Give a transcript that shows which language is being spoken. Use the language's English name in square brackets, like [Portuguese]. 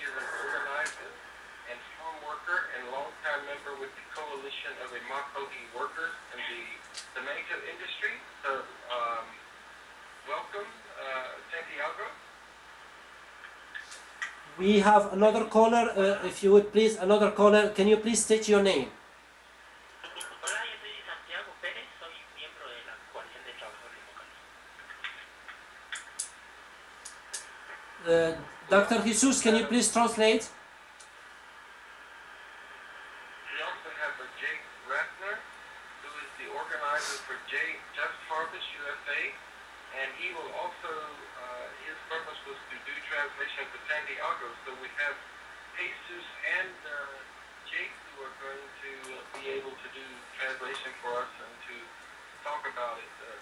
[English] He is an organizer and farm worker and longtime member with the Coalition of the Makohi Workers in the tomato industry. So, welcome, Santiago. We have another caller. If you would please, another caller. Can you please state your name? [Spanish] Hola, yo soy Santiago Pérez, soy miembro de la Coalición de Trabajadores Locales. [English] Dr. Jesus, can you please translate? We also have Jake Ratner, who is the organizer for Just Harvest USA, and he will also, his purpose was to do translation for Santiago. So we have Jesus and Jake who are going to be able to do translation for us and to talk about it.